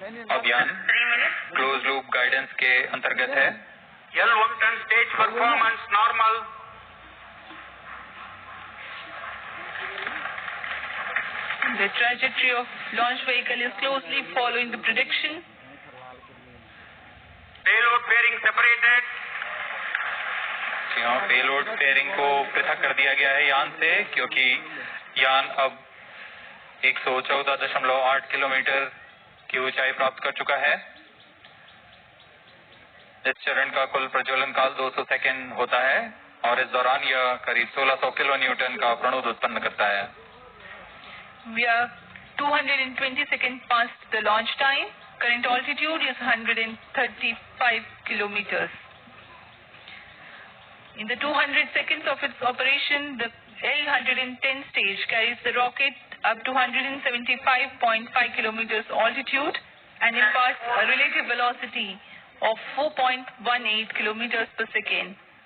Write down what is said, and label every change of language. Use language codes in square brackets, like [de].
[hi] अभियान close loop guidance के अंतर्गत है। [en] L-110 stage performance normal. The trajectory of launch vehicle is closely following the prediction. Payload bearing separated. [hi] Payload pairing को पृथक कर दिया गया है यान से, क्योंकि यान अब 114.8 किलोमीटर की ऊंचाई प्राप्त कर चुका है। इस चरण का कुल प्रज्वलन काल 200 सेकेंड होता है और इस दौरान यह करीब 1600 किलो न्यूटन का प्रणोद उत्पन्न करता है। [en] We are 220 seconds past the launch time. Current altitude is 135 kilometers. In the 200 seconds of its operation, the L-110 stage carries the rocket up to 175.5 kilometers altitude and imparts a relative velocity of 4.18 kilometers per second.